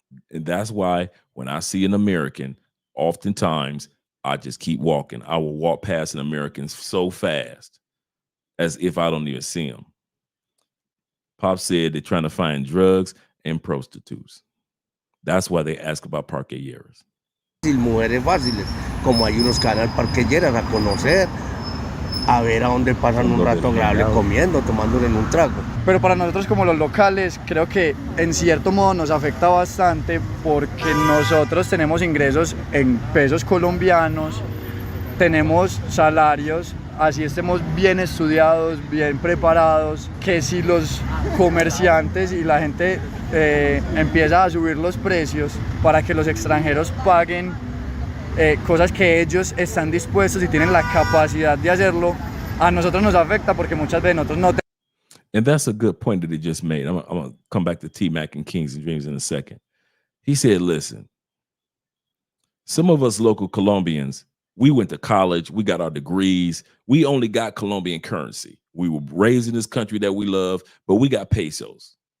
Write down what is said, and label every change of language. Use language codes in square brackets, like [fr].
[en] And that's why when I see an American, oftentimes I just keep walking. I will walk past an American so fast as if I don't even see them. Pop said they're trying to find drugs and prostitutes. That's why they ask about Parque Lleras. [es] Mujeres fáciles, como hay unos que van al Parque Lleras a conocer, a ver a dónde pasan un rato agradable comiendo, tomándole en un trago. pero para nosotros como los locales creo que en cierto modo nos afecta bastante porque nosotros tenemos ingresos en pesos colombianos, tenemos salarios, así estemos bien estudiados, bien preparados, que si los comerciantes y la gente empieza a subir los precios para que los extranjeros paguen cosas que ellos están dispuestos y tienen la capacidad de hacerlo, a nosotros nos afecta porque muchas veces nosotros no. [en] And that's a good point that he just made. I'm going to come back to T-Mac and Kings and Dreams in a second. He said, listen, some of us local Colombians, we went to college, we got our degrees, we only got Colombian currency. We were raised in this country that we love, but we got pesos.